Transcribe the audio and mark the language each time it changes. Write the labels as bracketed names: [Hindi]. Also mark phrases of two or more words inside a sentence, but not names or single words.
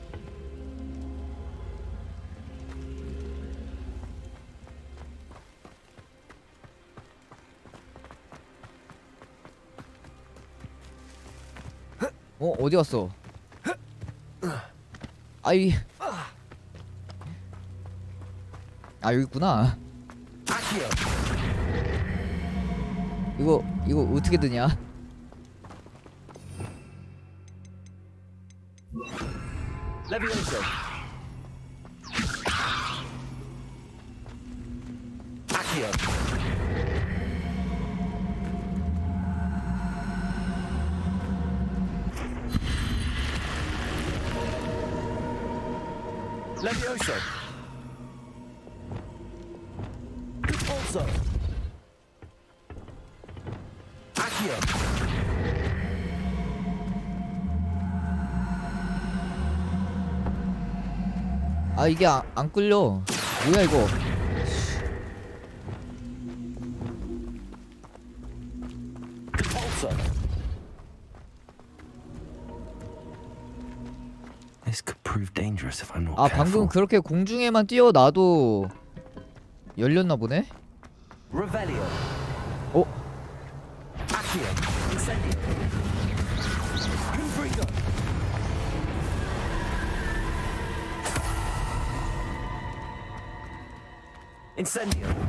[Korean] 어디 갔어? 아이. 아 여기 있구나. 이거 어떻게 드냐? [Latin] Levioso. Accio. Levioso. Pulso. Accio. [Korean] 아 이게 안 끌려. 뭐야 이거? [English] This could prove dangerous if I'm not 아 careful. [Korean] 방금 그렇게 공중에만 뛰어나도 열렸나 보네? [Latin] Revelio. [Korean] 어? [Latin] Accio. Incendio. Confringo. Incendio.